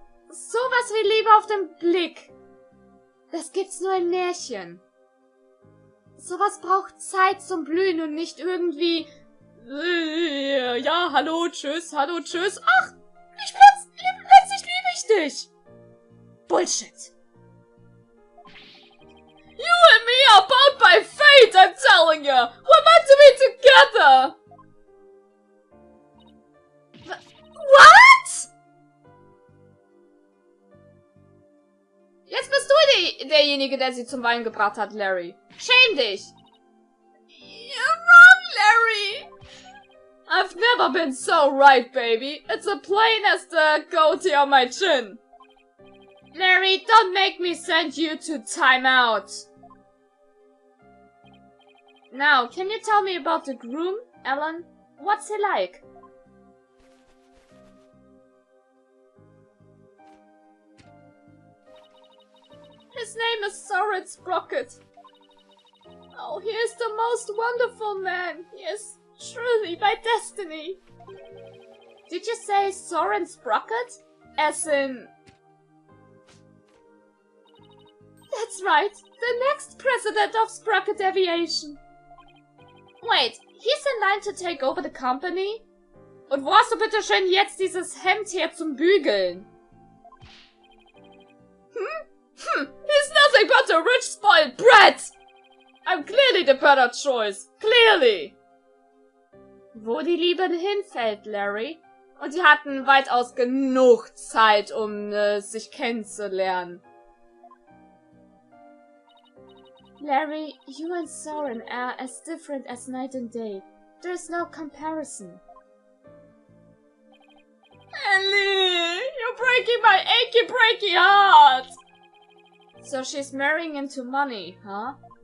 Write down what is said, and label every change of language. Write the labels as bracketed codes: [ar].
[de] Sowas wie Liebe auf den Blick. Das gibt's nur in Märchen. Sowas braucht Zeit zum Blühen und nicht irgendwie... Ja, hallo, tschüss, hallo, tschüss. Ach, plötzlich liebe ich dich. [en] Bullshit. You and me are bound by fate, I'm telling you. We're meant to be together. What? [de] Jetzt bist du derjenige, der sie zum Weinen gebracht hat, Larry. Schäm dich! [en] You're wrong, Larry! I've never been so right, baby. It's as plain as the goatee on my chin. Larry, don't make me send you to timeout. Now, can you tell me about the groom, Ellen? What's he like? His name is Soren Sprocket. Oh, he is the most wonderful man. He is truly my destiny. Did you say Soren Sprocket? As in... That's right. The next president of Sprocket Aviation. Wait, he's in line to take over the company? [de] Und wo hast du bitte schön jetzt dieses Hemd her zum Bügeln? [en] He's nothing but a rich, spoiled brat! I'm clearly the better choice. Clearly! [de] Wo die Liebe hinfällt, Larry. Und die hatten weitaus genug Zeit, um sich kennenzulernen. [en] Larry, you and Soren are as different as night and day. There's no comparison. Ellie! You're breaking my achy, breaky heart! So she's marrying into money, huh?